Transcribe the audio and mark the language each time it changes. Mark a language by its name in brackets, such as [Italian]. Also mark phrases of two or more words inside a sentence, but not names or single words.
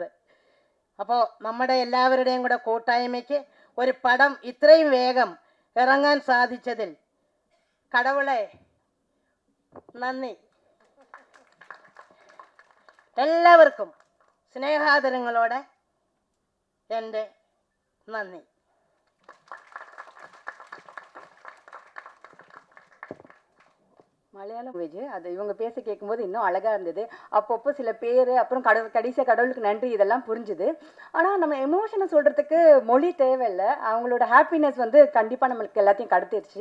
[Malayalam] അപ്പോൾ നമ്മുടെ എല്ലാവരുടെയും കൂടെ കൂട്ടായ്മയ്ക്ക് ഒരു പടം ഇത്രയും വേഗം ഇറങ്ങാൻ സാധിച്ചതിൽ കടവുളെ നന്ദി. എല്ലാവർക്കും സ്നേഹാദരങ്ങളോടെ എൻ്റെ നന്ദി. [Tamil] மலையாள லாங்குவேஜ் அது இவங்க பேச கேட்கும்போது இன்னும் அழகாக இருந்தது. அப்பப்போ சில பேர், அப்புறம் கடைசியாக கடவுளுக்கு நன்றி, இதெல்லாம் புரிஞ்சுது. ஆனால் நம்ம எமோஷனை சொல்கிறதுக்கு மொழி தேவையில்லை, அவங்களோட ஹாப்பினஸ் வந்து கண்டிப்பாக நம்மளுக்கு எல்லாத்தையும் கடத்திடுச்சு.